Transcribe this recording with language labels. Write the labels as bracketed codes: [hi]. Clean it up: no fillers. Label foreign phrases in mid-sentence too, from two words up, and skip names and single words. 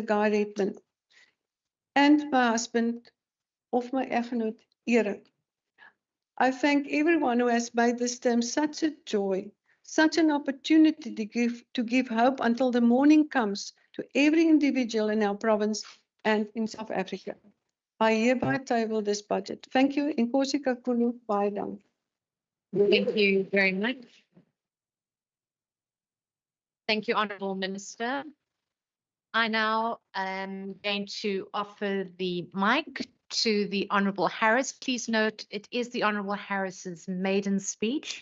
[en] Guy Redmond, and my husband, of my echtgenoot, Erik. I thank everyone who has made this term such a joy, such an opportunity to give hope until the morning comes to every individual in our province and in South Africa. I hereby table this budget. Thank you. [xh] Inkosi kakhulu. [af] Baie dankie. [en] Thank you very much. Thank you, Honourable Minister. I now am going to offer the mic to the Honourable Harris. Please note it is the Honourable Harris's maiden speech.